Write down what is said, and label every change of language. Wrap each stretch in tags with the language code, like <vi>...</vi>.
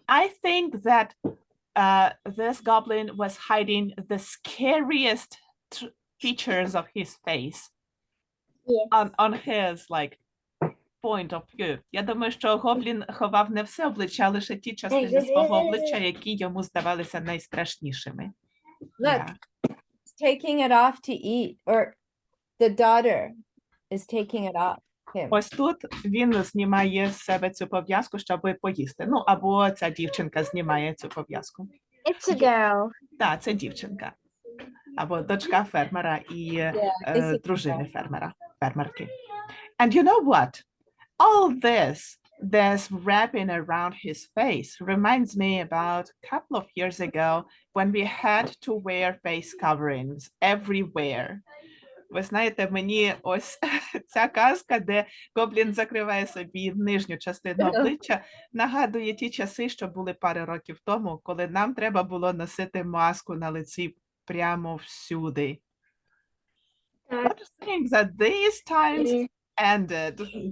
<en>I think that this goblin was hiding the scariest features of his face Yes. on his like point of view.</en> <uk>Я думаю, що гоблін ховав не все обличчя, а лише ті частини свого обличчя, які йому здавалися найстрашнішими.</uk> <en>Look, Yeah. he's taking it off to eat, or the daughter is taking it off him.</en> <uk>Ось тут він знімає з себе цю пов'язку, щоб поїсти. Ну, або ця дівчинка знімає цю пов'язку.</uk> <en>It's a girl.</en> <uk>Так, це дівчинка. Або дочка фермера і дружини фермерки.</uk> <en>And you know what? All this wrapping around his face reminds me about a couple of years ago when we had to wear face coverings everywhere.</en> <uk>Ви знаєте, мені ось ця казка, де гоблін закриває собі нижню частину обличчя, нагадує ті часи, що були пару років тому, коли нам треба було носити маску на лиці прямо всюди.</uk> <en>But I think that these times ended.</en>